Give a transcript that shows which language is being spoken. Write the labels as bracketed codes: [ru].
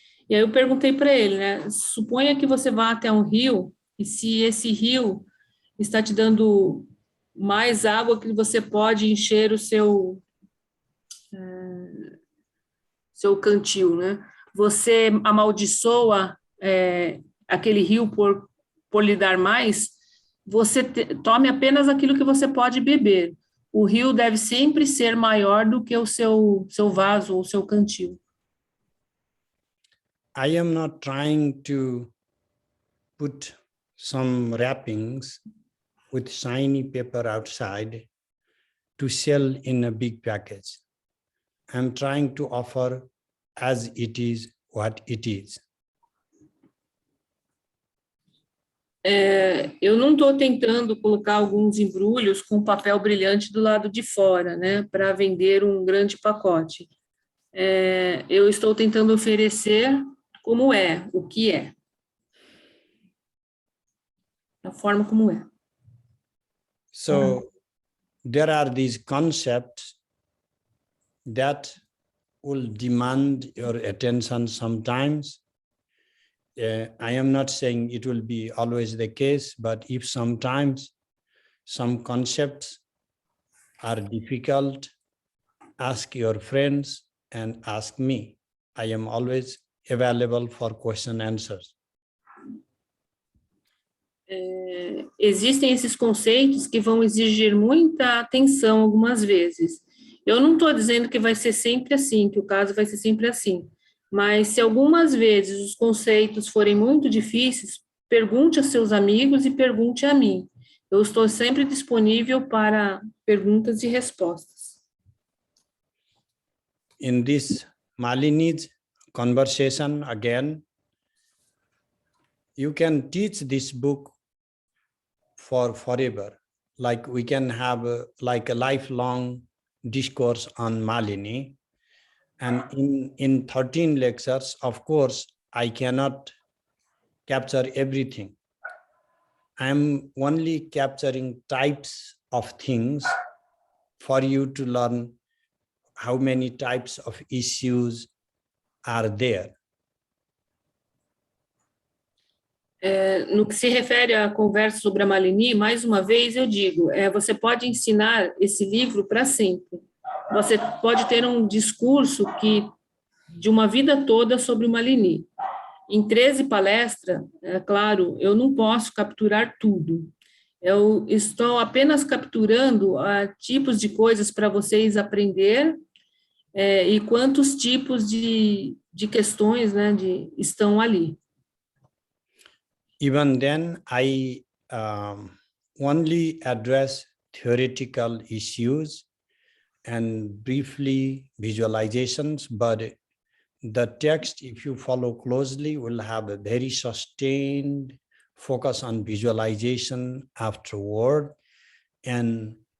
[pt] E aí eu perguntei para ele, né, suponha que você vá até um rio, e se esse rio está te dando mais água que você pode encher o seu cantil, né? Você amaldiçoa aquele rio por lhe dar mais, você tome apenas aquilo que você pode beber. O rio deve sempre ser maior do que o seu vaso ou seu cantil. [en] I am not trying to put some wrappings with shiny paper outside to sell in a big package. I'm trying to offer as it is what it is. [pt] Eu não estou tentando colocar alguns embrulhos com papel brilhante do lado de fora, né, para vender um grande pacote. Eu estou tentando oferecer como é, o que é. A forma como é. [en] So there are these concepts that will demand your attention sometimes. I am not saying it will be always the case, but if sometimes some concepts are difficult, ask your friends and ask me. I am always available for question and answers. [pt] Existem esses conceitos que vão exigir muita atenção algumas vezes. Eu não estou dizendo que vai ser sempre assim, que o caso vai ser sempre assim, mas se algumas vezes os conceitos forem muito difíceis, pergunte a seus amigos e pergunte a mim. Eu estou sempre disponível para perguntas e respostas. [en] In this Malini's conversation again, you can teach this book for forever. Like we can have a lifelong discourse on Malini. And in 13 lectures, of course, I cannot capture everything. I'm only capturing types of things for you to learn how many types of issues are there. [pt] No que se refere à conversa sobre a Malini, mais uma vez eu digo, você pode ensinar esse livro para sempre. Você pode ter um discurso de uma vida toda sobre o Malini. Em 13 palestras, claro, eu não posso capturar tudo. Eu estou apenas capturando tipos de coisas para vocês aprender e quantos tipos de questões, né, estão ali. [en] Even then, I only address theoretical issues and briefly visualizations, but the text, if you follow closely, will have a very sustained focus on visualization afterward. And